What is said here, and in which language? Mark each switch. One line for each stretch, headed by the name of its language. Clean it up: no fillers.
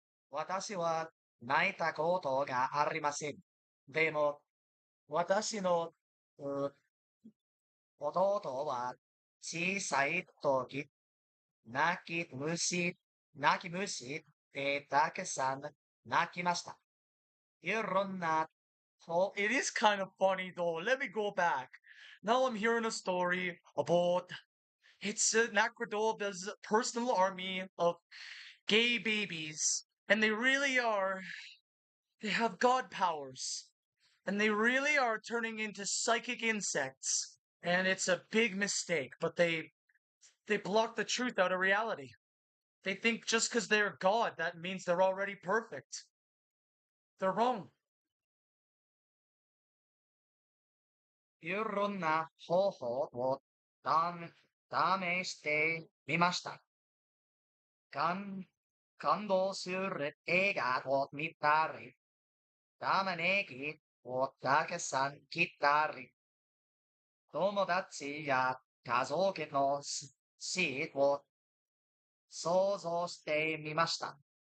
Japanese: 私は泣いたことがありません。でも、私のう弟は小さい時、泣き虫、泣き虫でたくさん泣きました。いろんな、
English: Well, it is kind of funny though. Let me go back. Now I'm hearing a story about it's Nakradol's personal army of gay babies, and they really are. They have god powers, and they really are turning into psychic insects. And it's a big mistake, but they block the truth out of reality. They think just because they're God, that means they're already perfect. They're wrong.
Japanese: いろんな方法を試してみました。感、感動する映画を見たり、玉ねぎをたくさん切ったり、友達や家族の死を想像してみました。